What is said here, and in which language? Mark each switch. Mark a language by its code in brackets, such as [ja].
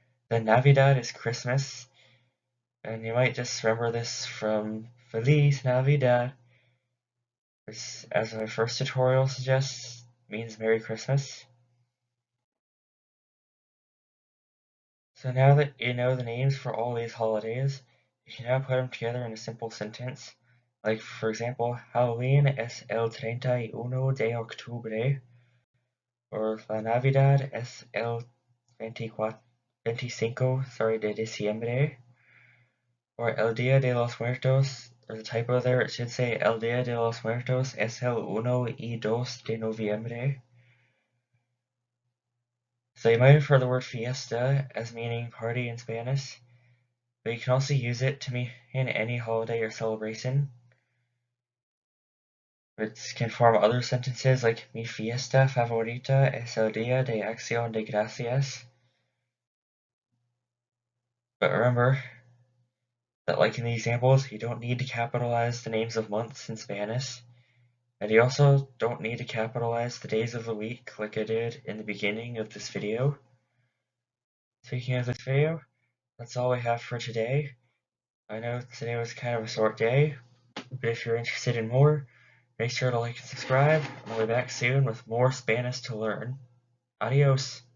[en] Then Navidad is Christmas, and you might just remember this from Feliz Navidad, which, as my first tutorial suggests, means Merry Christmas. So now that you know the names for all these holidays, you can now put them together in a simple sentence. Like, for example, [es] Halloween es el 31 de octubre, [en] or [es] La Navidad es el 25 de diciembre, [en] or [es] El Dia de los Muertos, there's a typo there, it should say El Dia de los Muertos es el 1 y 2 de noviembre. [en] So you might have heard the word fiesta as meaning party in Spanish, but you can also use it to mean any holiday or celebration. It can form other sentences like [es] mi fiesta favorita es el Dia de Acción de Gracias. [en] But remember that, like in the examples, you don't need to capitalize the names of months in Spanish, and you also don't need to capitalize the days of the week like I did in the beginning of this video. Speaking of this video, that's all we have for today. I know today was kind of a short day, but if you're interested in more, make sure to like and subscribe, and I'll be back soon with more Spanish to learn. Adios!